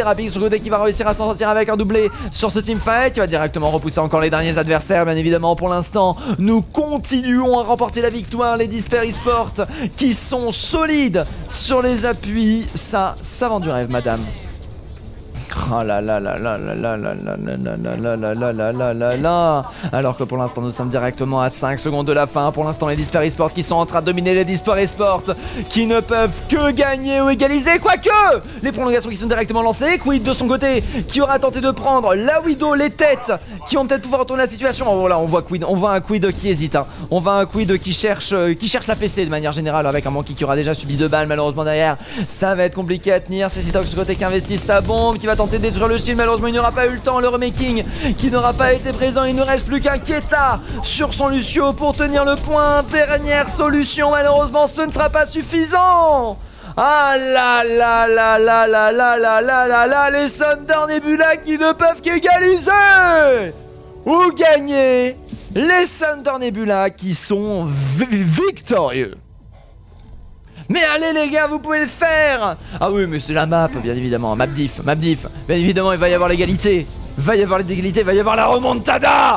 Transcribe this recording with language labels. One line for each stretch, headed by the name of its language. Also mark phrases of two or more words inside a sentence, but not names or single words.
French: Rapix sur côté qui va réussir à s'en sortir avec un doublé sur ce teamfight, qui va directement repousser encore les derniers adversaires bien évidemment. Pour l'instant nous continuons à remporter la victoire, les Disper Esports qui sont solides sur les appuis. Ça vend du rêve madame. Oh là là là là là là là là là là là là là là là là là. Alors que pour l'instant nous sommes directement à 5 secondes de la fin. Pour l'instant les Disper Esports qui sont en train de dominer les Disper Esports qui ne peuvent que gagner ou égaliser. Quoique les prolongations qui sont directement lancées. Quid de son côté qui aura tenté de prendre la Widow, les têtes qui vont peut-être pouvoir retourner la situation. Oh voilà, on voit Quid, on voit un Quid qui hésite hein. On voit un Quid qui cherche la fessée de manière générale avec un Monkey qui aura déjà subi 2 balles malheureusement derrière. Ça va être compliqué à tenir. C'est Citox de ce côté qui investit sa bombe, qui va tenter de détruire le shield. Malheureusement il n'aura pas eu le temps, le remaking qui n'aura pas été présent. Il ne reste plus qu'un Keta sur son Lucio pour tenir le point. Dernière solution, malheureusement ce ne sera pas suffisant. Ah là là là là là là là là là là, les Thunder Nebula qui ne peuvent qu'égaliser ou gagner. Les Thunder Nebula qui sont victorieux. Mais allez les gars, vous pouvez le faire. Ah oui, mais c'est la map, bien évidemment.
English: Map diff.
French: Bien évidemment, il va y avoir l'égalité. Il va y avoir l'égalité, il va y avoir la remontada.